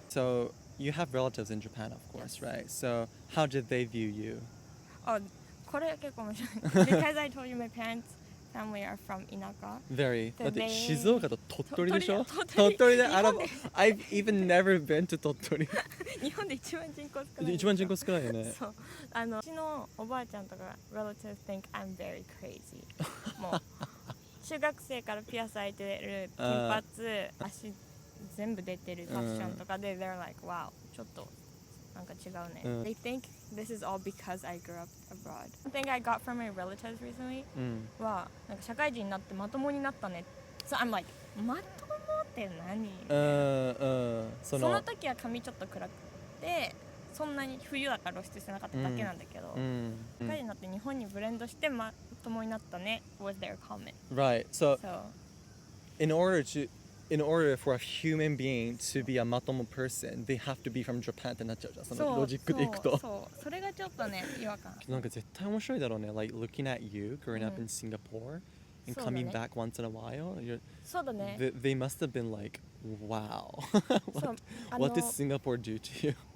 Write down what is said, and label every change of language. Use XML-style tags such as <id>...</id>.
<en>So you have relatives in Japan, of course, right? So how did they view you? Oh,</en> <ja>これ結構面白い</ja> <en>because I told you my parents' family are from 田舎. Very. So</en> <ja>だって</ja> <en>they-</en> <ja>静岡と鳥取でしょ鳥取鳥取で、日本で</ja> <en>I've even never been to 鳥取。</en> <ja>日本で一番人口少ない。一番人口少ないよね。そう。うちのおばあちゃんとか</ja> <en>relatives think I'm very crazy.</en> <ja>もう中学生からピアス開いてる金髪、足全部出てるファッションとかで</ja> <en>they're like, wow,</en> <ja>ちょっとなんか違うね。</ja> <en>They think this is all because I grew up abroad. One thing I got from my relatives recently</en> <ja>はなんか社会人になってまともになったね。</ja> <en>So I'm like まともっ</en> <ja>って何そその時は髪ちょっと暗くてそんなに冬だから露出してなかっただけなんだけど、社会人になって日本にブレンドしてまともになったね</ja> <en>was their comment. Right. So So in order for a human being to be a matomo person, they have to be from Japan</en> <ja>ってなっちゃうじゃん。そのロジックでいくと。それがちょっとね違和感。なんか絶対面白いだろうね。</ja> <en>Like looking at you growing up in Singapore and coming back once in a while.</en> <ja>そうだね。</ja> <en>They must have been like, wow.</en> <ja>そう</ja> <en>What did Singapore do to you?</en>